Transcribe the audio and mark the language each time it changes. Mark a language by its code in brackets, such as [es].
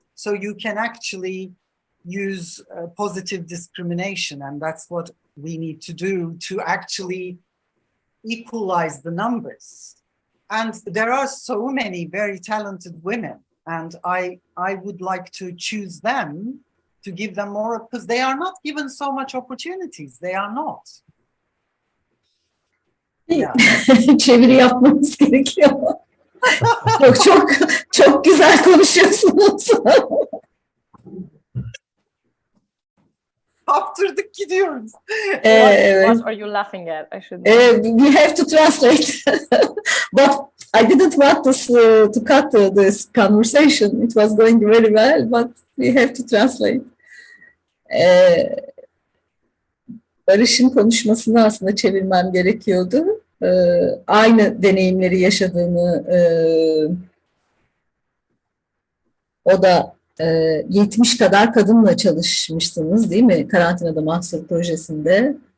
[en] So you can actually use positive discrimination, and that's what we need to do to actually equalize the numbers. And there are so many very talented women, and I would like to choose them, to give them more, because they are not given so much opportunities. They are not. Yeah. [tr] Çeviri yapmamız gerekiyor. Çok güzel konuşuyorsunuz. Kaptırdık gidiyoruz. [en] What are you laughing at? I should. We have to translate, but I didn't want this to cut this conversation. It was going very well, but we have to translate. [tr] Barış'ın konuşmasını aslında çevirmem gerekiyordu. Aynı deneyimleri yaşadığını, o da 70 kadar kadınla çalışmışsınız değil mi? Karantinada Mahsur projesinde.